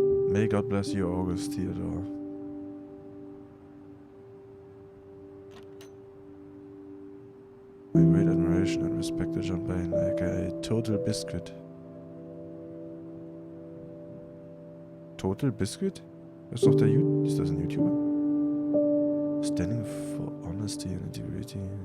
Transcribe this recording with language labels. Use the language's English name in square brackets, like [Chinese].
[English] May God bless you, August Theodore. My great admiration and respect to John Bain, aka Total Biscuit. Total Biscuit? [German] Ist doch ist das ein YouTuber? [English] Standing for honesty and integrity.